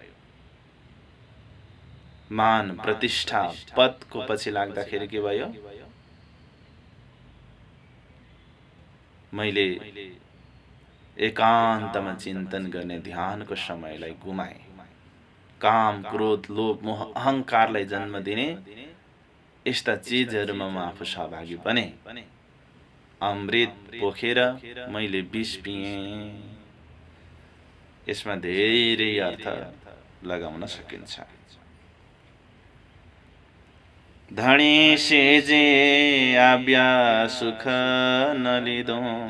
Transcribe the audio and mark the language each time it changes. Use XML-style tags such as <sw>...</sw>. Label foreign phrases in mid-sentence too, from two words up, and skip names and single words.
<ne>मान प्रतिष्ठा पदको पछि लाग्दाखेरि के भयो, मैले एकान्तमा चिन्तन गर्ने ध्यानको समयलाई गुमाए। काम क्रोध लोभ मोह अहंकारलाई जन्म दिने यस्ता चीजहरुमा म आफू सहभागी बने। अमृत पोखेर मैले विष पिएँ। यसमा धेरै अर्थ लगाउन सकिन्छ।</ne> <gu>ધણી સેજે આવ્યા સુખ ન લીધું।</gu>